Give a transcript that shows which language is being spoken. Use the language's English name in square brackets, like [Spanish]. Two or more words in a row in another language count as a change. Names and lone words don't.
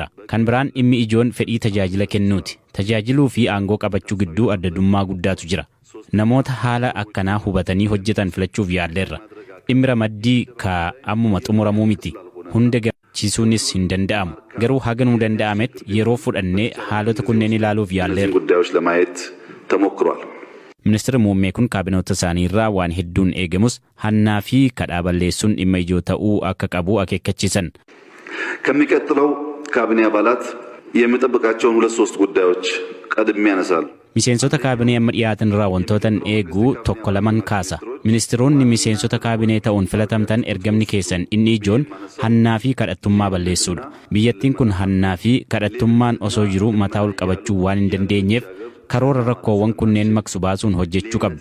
[Oromo] Kan biraan dhimmi ijoon fedhii tajaajila kennuuti. Tajaajiluu fi aangoo qabachuu gidduu addadummaa guddaatu jira. Namoota haala akkanaa hubatanii hojjetan filachuuf yaalleerra. Dhimmi ramaddii ka ammuma xumuramuu miti. Hunda gammachiisuunis hin danda'amu. Garuu haga nu danda'ametti yeroo fudhannee haalota kunneen ilaaluuf yaalleerra. [Amharic] ጉዳዮች ለማየት ተሞክሯል. [Oromo] Ministeerri muummee kun kaabinoota isaanii irraa waan hedduun eegamus hannaa fi kadhaa balleessuun dhimma ijoo ta'uu akka qabu akeekkachiisan. [Amharic] ከሚቀጥለው ካቢኔ አባላት የሚጠብቃቸውን 2-3 ጉዳዮች ቀድሜ ያነሳለሁ. [Oromo] Miseensota kaabinee amma dhiyaatan irraa wantootan eeguu tokko laman kaasa. Ministeeronni miseensota kaabinee ta'uun filatamtan ergamni keessan inni ijoon hannaa fi kadhattummaa balleessuudha. Biyyattiin kun hannaa fi kadhattummaan osoo jiru mataa ol qabachuu waan hin dandeenyeef karoora rakkoowwan kunneen maksu baasuun hojjechuu qabdu.